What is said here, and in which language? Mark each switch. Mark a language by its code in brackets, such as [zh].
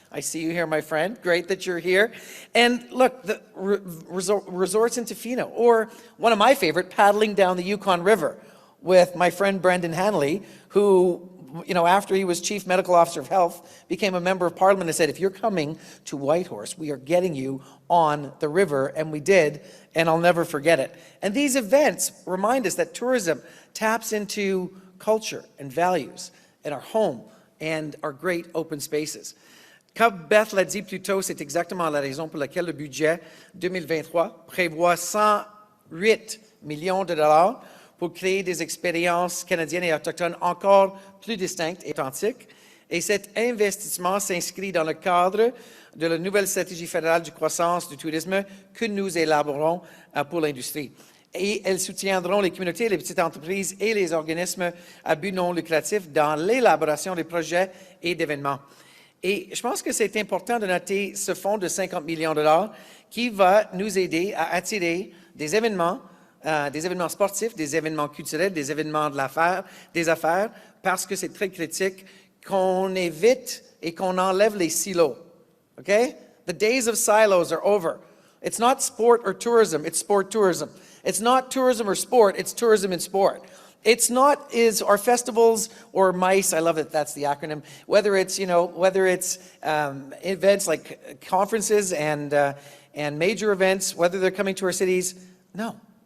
[en] I see you here, my friend. Great that you're here. And look, the resorts in Tofino, or one of my favorite, paddling down the Yukon River with my friend Brendan Hanley, who, you know, after he was Chief Medical Officer of Health, became a member of Parliament and said, if you're coming to Whitehorse, we are getting you on the river, and we did, and I'll never forget it. And these events remind us that tourism taps into culture and values and our home and our great open spaces. [fr] Comme Beth l'a dit plus tôt, c'est exactement la raison pour laquelle le budget 2023 prévoit 108 millions de dollars pour créer des expériences canadiennes et autochtones encore plus distinctes et authentiques. Et cet investissement s'inscrit dans le cadre de la nouvelle stratégie fédérale de croissance du tourisme que nous élaborons pour l'industrie. Et elles soutiendront les communautés, les petites entreprises et les organismes à but non lucratif dans l'élaboration des projets et d'événements. Et je pense que c'est important de noter ce fonds de 50 millions de dollars qui va nous aider à attirer des événements sportifs, des événements culturels, des événements des affaires, parce que c'est très critique qu'on évite et qu'on enlève les silos. [en] Okay? The days of silos are over. It's not sport or tourism, it's sport tourism. It's not tourism or sport, it's tourism and sport. It's not our festivals or MICE, I love it, that's the acronym, whether it's events like conferences and major events, whether they're coming to our cities. No.